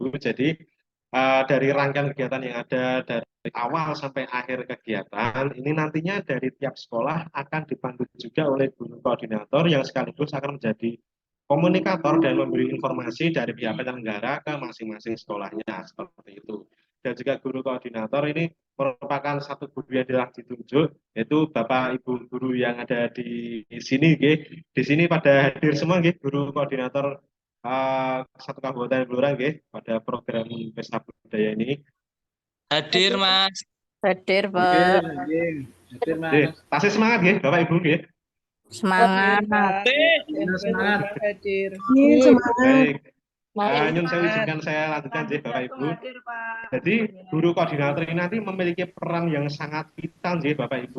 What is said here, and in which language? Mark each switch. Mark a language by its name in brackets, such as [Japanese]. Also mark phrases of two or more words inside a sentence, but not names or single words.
[Indonesian] Jadi dari rangkaian kegiatan yang ada dari awal sampai akhir kegiatan, ini nantinya dari tiap sekolah akan dipandu juga oleh guru koordinator yang sekaligus akan menjadi komunikator dan memberi informasi dari pihak penyelenggara ke masing-masing sekolahnya, seperti itu. Dan juga guru koordinator ini merupakan satu guru yang telah ditunjuk, yaitu Bapak Ibu guru yang ada di sini, nggih. Di sini pada hadir semua, nggih, guru koordinator satu kabupaten Blora, nggih, pada program Pesta Budaya ini. Hadir, Mas. Hadir, Hadir, Pak. hadir, hadir, Nggih, Mas. tasih semangat, nggih, Bapak Ibu, nggih. Semangat. Semangat. Hadir. Baik. Mari. Nyun saya izinkan saya lanjutkan, nggih, Bapak Ibu. Jadi guru koordinator ini nanti memiliki peran yang sangat vital, nggih, Bapak Ibu.